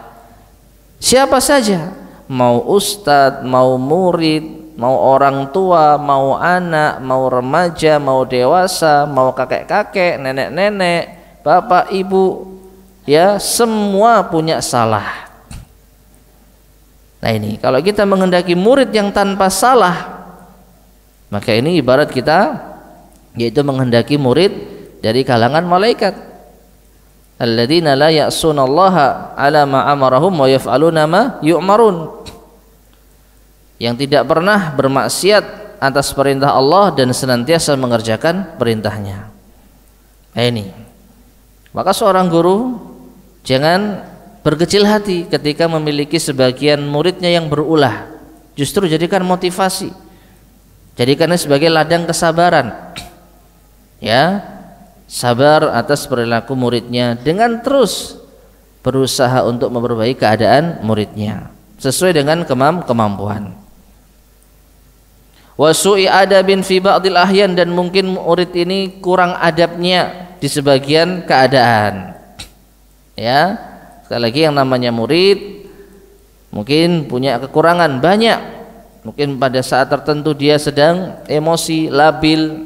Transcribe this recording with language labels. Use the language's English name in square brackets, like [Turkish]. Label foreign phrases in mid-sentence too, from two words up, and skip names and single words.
[Indonesian] Siapa saja, mau ustadz, mau murid, mau orang tua, mau anak, mau remaja, mau dewasa, mau kakek-kakek, nenek-nenek, bapak, ibu, ya semua punya salah. Nah ini, kalau kita menghendaki murid yang tanpa salah, maka ini ibarat kita yaitu menghendaki murid dari kalangan malaikat. [Arabic] الذين لا يعصون الله ما أمرهم ويفعلون ما يؤمرون, [Indonesian] yang tidak pernah bermaksiat atas perintah Allah dan senantiasa mengerjakan perintahnya. Nah ini, maka seorang guru jangan berkecil hati ketika memiliki sebagian muridnya yang berulah. Justru jadikan motivasi, jadikannya sebagai ladang kesabaran. Ya, sabar atas perilaku muridnya dengan terus berusaha untuk memperbaiki keadaan muridnya sesuai dengan kemampuan. [Arabic] وسوء أدب في بعض الأحيان, [Indonesian] dan mungkin murid ini kurang adabnya di sebagian keadaan. Ya, sekali lagi yang namanya murid mungkin punya kekurangan banyak. Mungkin pada saat tertentu dia sedang emosi, labil.